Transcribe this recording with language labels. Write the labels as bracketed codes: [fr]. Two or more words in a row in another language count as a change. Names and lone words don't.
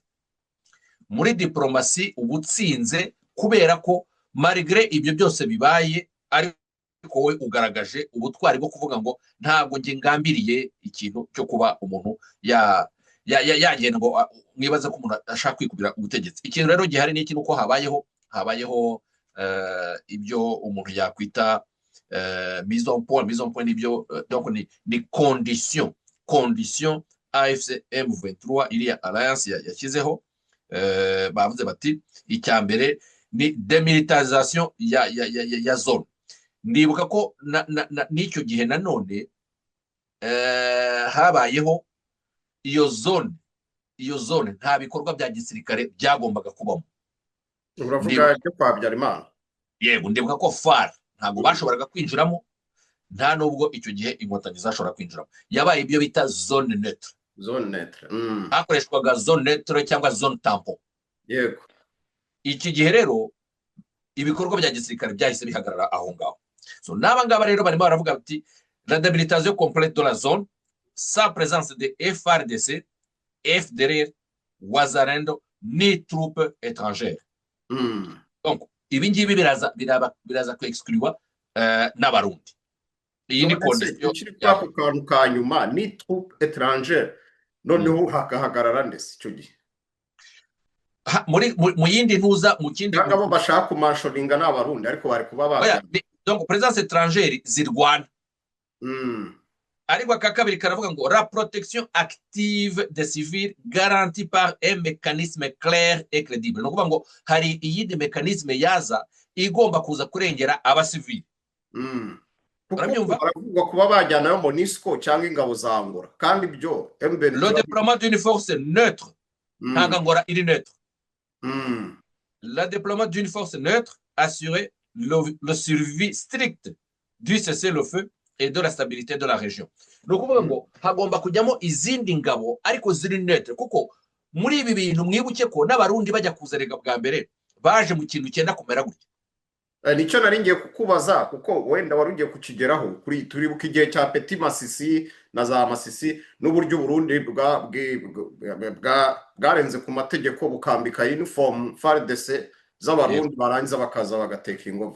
[rw] Muri diplomasi ubutsinze kubera ko malgré ibyo byose bibaye, ariko wowe ugaragaje ubutwari bwo kuvuga ngo ntabwo nge ngambiriye ikintu cyo kuba umuntu yagenda ngo mwibaze ko umuntu ashaka kwikubira ubutegetsi. Ikintu rero gihari ni ikintu ko habayeho ibyo umuntu yakwita [fr] mise en point [rw] n'ibyo, donc ni condition AFC M23 iriya alliance yashyizeho. Bavuze bati icya mbere ni demilitarisation ya zone. Ndibuka ko n'icyo gihe nanone habayeho iyo zone iyo zone nta bikorwa bya gisirikare byagombaga kubamo. uravuga ibyo kwa Habyarimana? Yego, ndibuka ko FARC ntabwo bashoboraga kwinjiramo, nta nubwo icyo gihe inkotanyi zashobora kwinjiramo. Yabaye ibyo bita [fr] zone neutre. Zone neutre. [rw] Hakoreshwaga [fr] zone neutre [rw] cyangwa [fr] zone tampon. [rw] Yego. Iki gihe rero ibikorwa bya gisirikare byahise bihagarara aho ngaho. So n'aba ngaba rero barimo baravuga bati [fr] la débilitation complète de la zone sans présence de FARDC, FDLR, Wazalendo ni troupes étrangères. [rw] Donc ibi ngibi biraza kwexclure n'abarundi. Iyi ni condition y'ako kantu ka nyuma, ni [fr] troupe étrangère, [rw] noneho hakahagarara ndetse icyo gihe mu yindi ntuza mu kindi abo bashaka kumashoringa n'abarundi ariko bari kuba baje. [fr] Donc présence étrangère [rw] zirwana. Ariko aka kabiri karavuga ngo [fr] la protection active des civils garantie par un mécanisme clair et crédible. [rw] No kuvuga ngo hari iyindi mécanisme yaza igomba kuza kurengera abasivili. Baravuga kuba bajyanayo MONUSCO cyangwa ingabo za Angola, kandi byo [fr] le déploiement d'une force neutre [rw] ntabwo Angola iri neutre. [fr] Le déploiement d'une force neutre assurait le survie strict du cessez-le-feu et de la stabilité de la région. [rw] No kuvuga ngo hagomba kujyamo izindi ngabo ariko ziri neutre, kuko muri ibi bintu mwibuke ko n'abarundi bajya kuzerega bwa mbere baje mu kintu cyenda kumera gutya. Nicyo nari ngiye kukubaza, kuko wenda wari ugiye kukigeraho kuri turibuka igihe cya Petit Masisi na za Masisi n'uburyo Burundi bwarenze ku mategeko bukambika uniform FARDC z'abarundi barangiza bakaza bagateka ingovu.